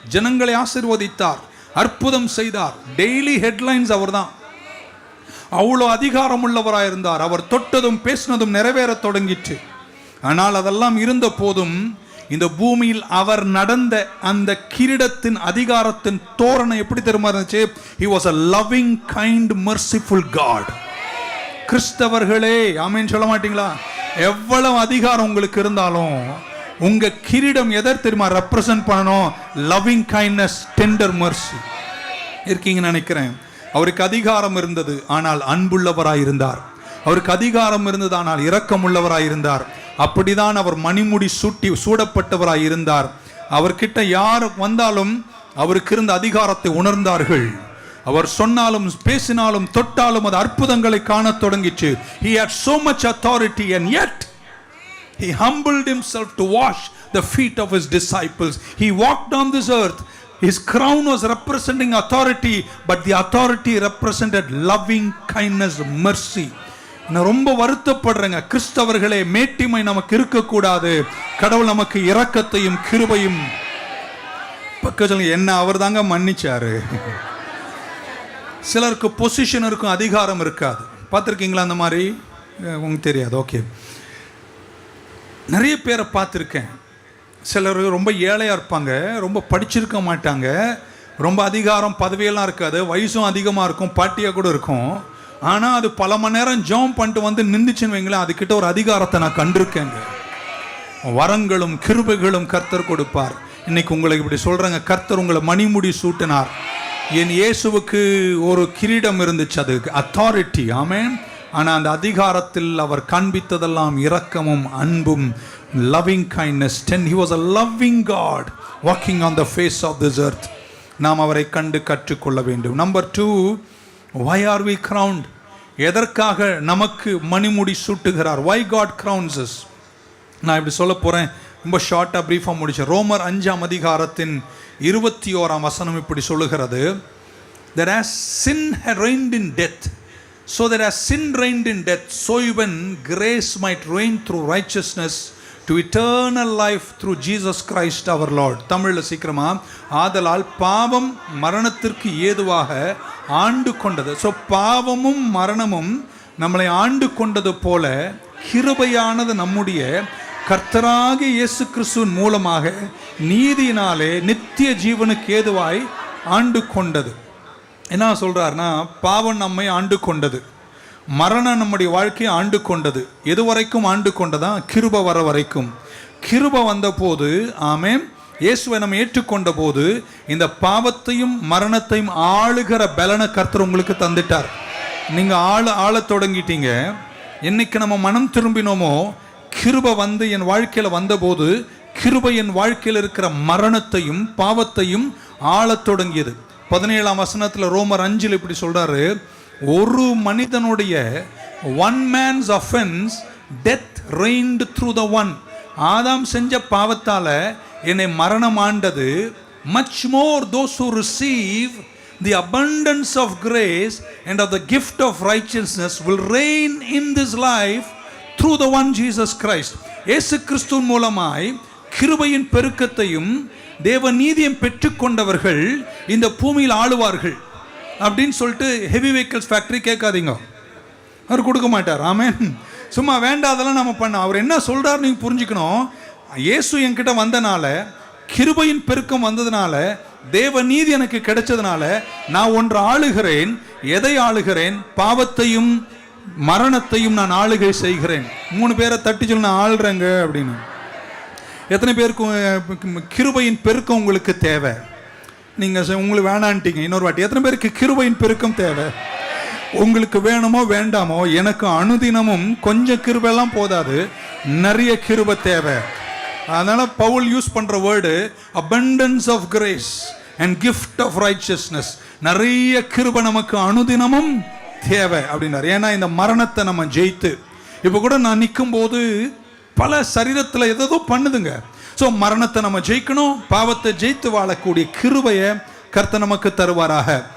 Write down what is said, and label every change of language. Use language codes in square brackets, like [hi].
[ta] ஜனங்களை ஆசீர்வதித்தார், அற்புதம் செய்தார். [en] daily headlines [ta] அவர் தான். அவ்வளோ அதிகாரம் உள்ளவராயிருந்தார். அவர் தொட்டதும் பேசினதும் நிறைவேற தொடங்கிட்டு. ஆனால் அதெல்லாம் இருந்த போதும் இந்த பூமியில் அவர் நடந்த அந்த கிரீடத்தின் அதிகாரத்தின் தோரணை எப்படி தெரியுமா இருந்துச்சு? [en] He was a loving, kind, merciful God. [ta] கிறிஸ்தவர்களே ஆமென் சொல்ல மாட்டீங்களா? எவ்வளவு அதிகாரம் உங்களுக்கு இருந்தாலும் உங்க கிரீடம் எதை தெரியுமா ரெப்ரசன்ட் பண்ணணும்? [en] loving kindness, tender mercy [ta] இருக்கீங்கன்னு நினைக்கிறேன். அவருக்கு அதிகாரம் இருந்தது, ஆனால் அன்புள்ளவராய் இருந்தார். அவருக்கு அதிகாரம் இருந்தது, ஆனால் இரக்கம் உள்ளவராய் இருந்தார். அப்படிதான் அவர் மணிமுடி சூடப்பட்டவராய் இருந்தார். அவர்கிட்ட யார் வந்தாலும் அவருக்கு இருந்த அதிகாரத்தை உணர்ந்தார்கள். அவர் சொன்னாலும் பேசினாலும் தொட்டாலும் அது அற்புதங்களை காண தொடங்கிச்சு. [en] He had so much authority and yet he humbled himself to wash the feet of his disciples. He walked on this earth. His crown was representing authority, but the authority represented loving kindness, mercy. [ta] நான் ரொம்ப வருத்தப்படுறேங்க கிறிஸ்தவர்களே, மேட்டிமை நமக்கு இருக்கக்கூடாது. கடவுள் நமக்கு இரக்கத்தையும் கிருபையும் பக்கத்துல என்ன அவர் தாங்க மன்னிச்சாரு. சிலருக்கு பொசிஷன் இருக்கும், அதிகாரம் இருக்காது. பார்த்துருக்கீங்களா அந்த மாதிரி? உங்களுக்கு தெரியாது. ஓகே, நிறைய பேரை பார்த்துருக்கேன். சிலர் ரொம்ப ஏழையாக இருப்பாங்க, ரொம்ப படிச்சிருக்க மாட்டாங்க, ரொம்ப அதிகாரம் பதவியெல்லாம் இருக்காது, வயசும் அதிகமாக இருக்கும், பாட்டியாக கூட இருக்கும். ஆனால் அது பல மணி நேரம் ஜெபம் பண்ணிட்டு வந்து நின்றுச்சுன்னு வைங்களேன், அதுக்கிட்ட ஒரு அதிகாரத்தை நான் கண்டிருக்கேங்க. வரங்களும் கிருபைகளும் கர்த்தர் கொடுப்பார். இன்னைக்கு உங்களுக்கு இப்படி சொல்கிறேங்க, கர்த்தர் உங்களை மணிமுடி சூட்டினார். என் இயேசுவுக்கு ஒரு கிரீடம் இருந்துச்சு, அது அத்தாரிட்டி. ஆமென். ஆனால் அந்த அதிகாரத்தில் அவர் காண்பித்ததெல்லாம் இரக்கமும் அன்பும், [en] loving kindness. He was a loving God walking on the face of this earth. [ta] நாம் அவரை கண்டு கற்றுக்கொள்ள வேண்டும். Number 2, [en] why are we crowned? [ta] எதற்காக நமக்கு மணிமுடி சூட்டுகிறார்? [en] why God crowns us? [ta] நான் இப்படி சொல்ல போகிறேன், ரொம்ப ஷார்ட்டாக ப்ரீஃபாக முடிச்சேன். ரோமர் 5ஆம் அதிகாரத்தின் 21ஆம் வசனம் இப்படி சொல்லுகிறது, [en] that as sin had reigned in death, so that as sin reigned in death, so even grace might reign through righteousness to eternal life through Jesus Christ our Lord. [ta] தமிழில் சீக்கிரமா, ஆதலால் பாவம் மரணத்திற்கு ஏதுவாக ஆண்டு கொண்டது. ஸோ பாவமும் மரணமும் நம்மளை ஆண்டு கொண்டது போல கிருபையானது நம்முடைய கர்த்தராகிய இயேசு கிறிஸ்துவின் மூலமாக நீதியினாலே நித்திய ஜீவனுக்கு ஏதுவாய் ஆண்டு கொண்டது. என்ன சொல்றாருன்னா, பாவம் நம்மை ஆண்டு கொண்டது, மரணம் நம்முடைய வாழ்க்கையை ஆண்டு கொண்டது. எது வரைக்கும் ஆண்டு கொண்டதா? கிருபை வர வரைக்கும். கிருபை வந்த போது, ஆமென், இயேசுவை நம்ம ஏற்றுக்கொண்ட போது இந்த பாவத்தையும் மரணத்தையும் ஆளுகிற பலனை கர்த்தர் உங்களுக்கு தந்துட்டார். நீங்க ஆள தொடங்கிட்டீங்க. என்னைக்கு நம்ம மனம் திரும்பினோமோ, கிருபை வந்து என் வாழ்க்கையில் வந்தபோது கிருபை என் வாழ்க்கையில் இருக்கிற மரணத்தையும் பாவத்தையும் ஆளத் தொடங்கியது. 17ஆம் வசனத்தில் ரோமர் 5 இப்படி சொல்றாரு, ஒரு மனிதனுடைய [en] one man's offense death reigned through the one. [ta] ஆதாம் செஞ்ச பாவத்தால என்னை மரணம் ஆண்டது. [en] much more those who receive the abundance of grace and of the gift of righteousness will reign in this life through the one Jesus Christ. [ta] இயேசு கிறிஸ்துவின் மூலமாய் கிருபையின் பெருக்கத்தையும் தேவ நீதியையும் பெற்றுக்கொண்டவர்கள் இந்த பூமியில் ஆளுவார்கள் அப்படின்னு சொல்லிட்டு [en] heavy vehicles factory [ta] கேட்காதீங்க, அவர் கொடுக்க மாட்டார். ஆமென். சும்மா வேண்டாதெல்லாம் நம்ம பண்ண, அவர் என்ன சொல்றாரு நீங்க புரிஞ்சுக்கணும். இயேசு என்கிட்ட வந்தனால, கிருபையின் பெருக்கம் வந்ததுனால, தேவ நீதி எனக்கு கிடைச்சதுனால நான் ஒன்று ஆளுகிறேன். எதை ஆளுகிறேன்? பாவத்தையும் மரணத்தையும் நான் ஆளுகை செய்கிறேன். 3 பேரை தட்டி சொல்லி நான் ஆள்றேங்க அப்படின்னு. எத்தனை பேருக்கு கிருபையின் பெருக்கம் உங்களுக்கு தேவை? நீங்கள் உங்களுக்கு வேணான்ட்டீங்க. இன்னொரு வாட்டி, எத்தனை பேருக்கு கிருபையின் பெருக்கம் தேவை? உங்களுக்கு வேணுமோ வேண்டாமோ, எனக்கு அனுதினமும் கொஞ்சம் கிருபெல்லாம் போதாது, நிறைய கிருபை தேவை. அதனால பவுல் யூஸ் பண்ற word [en] abundance of grace and gift of righteousness. [ta] நிறைய கிருபை நமக்கு அனுதினமும் தேவை அப்படின்னாரு. ஏன்னா இந்த மரணத்தை நம்ம ஜெயித்து, இப்போ கூட நான் நிற்கும் போது பல சரீரத்தில் ஏதோ பண்ணுதுங்க. ஸோ மரணத்தை நம்ம ஜெயிக்கணும், பாவத்தை ஜெயித்து வாழக்கூடிய கிருபையை கர்த்தர் நமக்கு தருவாராக.